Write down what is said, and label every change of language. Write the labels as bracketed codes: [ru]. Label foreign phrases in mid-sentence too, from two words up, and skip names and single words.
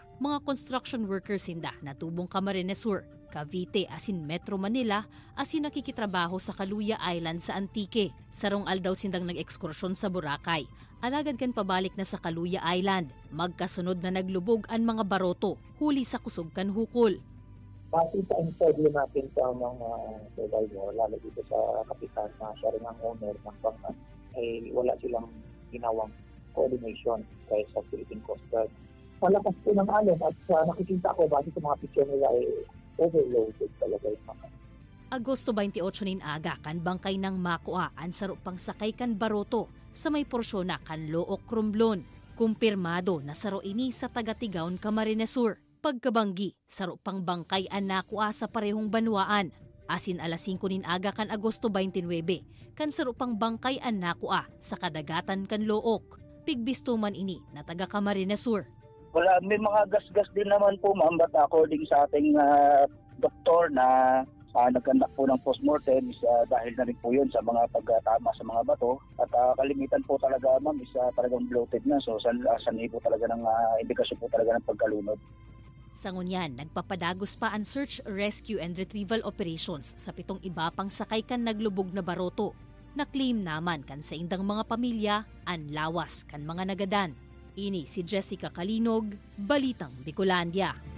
[bik] Mga [en] construction workers [bik] sinda na tubong Camarines Sur, Cavite asin Metro Manila asin nakikitrabaho sa Kaluya Island sa Antique. Sarong aldaw sindang nag-ekskursyon sa Boracay. Alagad kan pabalik na sa Kaluya Island. Magkasunod na naglubog ang mga baroto, huli sa kusog kan hukol. [tl] Pati sa interview natin sa mga survivor, lalo dito sa kapitan na siya rin ang owner ng bangka, ay wala silang ginawang coordination kaya sa Philippine Coast Guard. Malakas po ng alon at nakikita ko base sa mga picture nila ay overloaded talaga yung mga. [bik] Agosto 28 nin aga kan bangkay ng Makua ang sarupang sakay kan baroto sa may porsyon na kan Look Romblon. Kumpirmado na saro ini sa taga-Tigaon Camarines Sur. Pagkabanggi, sarupang bangkay ang nakua sa parehong banwaan. Asin alas 5 nin aga kan Agosto 29, kan sarupang bangkay ang nakua sa kadagatan kan Look. Pigbistuman ini na taga Camarines Sur. [tl] Wala, may mga gas-gas din naman po ma'am, [en] but according [tl] sa ating doktor na nagkandak po ng postmortem is dahil na rin po yun sa mga pagtama sa mga bato at kalimitan po talaga ma'am is talagang bloated na, so sanhi po talaga ng indikasyon po talaga ng pagkalunod. [bik] Sa ngunyan, nagpapadagos pa ang [en] search, rescue and retrieval operations [bik] sa 7 iba pang sakay kan naglubog na baroto. Na-claim naman kan sa indang mga pamilya ang lawas kan mga nagadan. Ini si Jessica Kalinog, Balitang Bicolandia.